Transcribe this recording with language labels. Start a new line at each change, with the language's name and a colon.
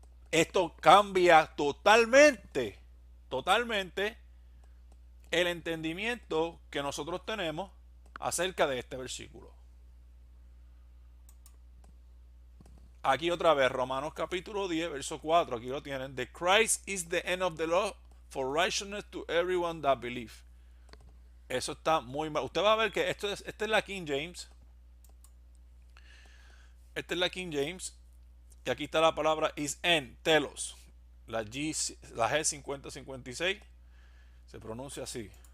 Spanish: Esto cambia totalmente, totalmente el entendimiento que nosotros tenemos acerca de este versículo. Aquí otra vez, Romanos capítulo 10, verso 4, aquí lo tienen.
English: The Christ is the end of the law for righteousness to everyone that believe.
Spanish: Eso está muy mal. Usted va a ver que esta es la King James. Esta es la King James. Y aquí está la palabra
English: is end,
Spanish: telos. La G5056 se pronuncia así.